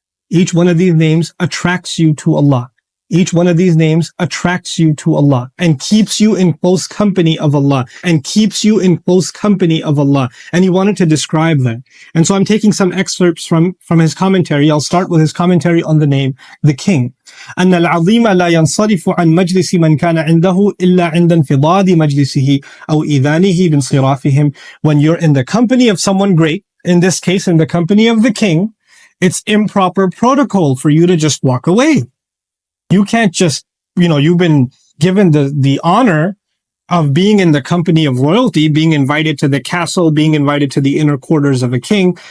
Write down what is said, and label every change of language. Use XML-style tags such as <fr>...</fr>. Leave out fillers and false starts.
<en>Each one of these names attracts you to Allah. Each one of these names attracts you to Allah and keeps you in close company of Allah and keeps you in close company of Allah. And he wanted to describe that. And so I'm taking some excerpts from his commentary. I'll start with his commentary on the name, the King.</en> <ar>أن العظيم لا ينصرف عن مجلس من كان عنده إلا عند انفضاض مجلسه أو إذانه بانصرافهم.</ar> <en>When you're in the company of someone great, in this case, in the company of the King, it's improper protocol for you to just walk away. You can't just, you've been given the honor of being in the company of royalty, being invited to the castle, being invited to the inner quarters of a king.</en>